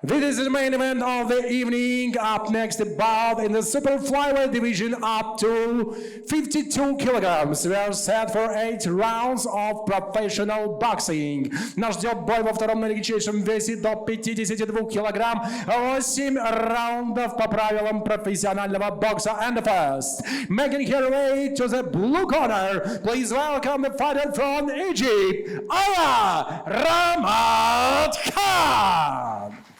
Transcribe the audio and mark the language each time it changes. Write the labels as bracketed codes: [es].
[en] This is the main event of the evening. Up next, the bout in the super flyweight division up to 52 kilograms. We are set for 8 rounds of professional boxing. [ru] Нас ждет бой во втором наилегчайшем весе до 52 килограмм. 8 раундов по правилам профессионального бокса. [en] And the first, making her way to the blue corner, please welcome the fighter from Egypt, Aya Ramadkhan.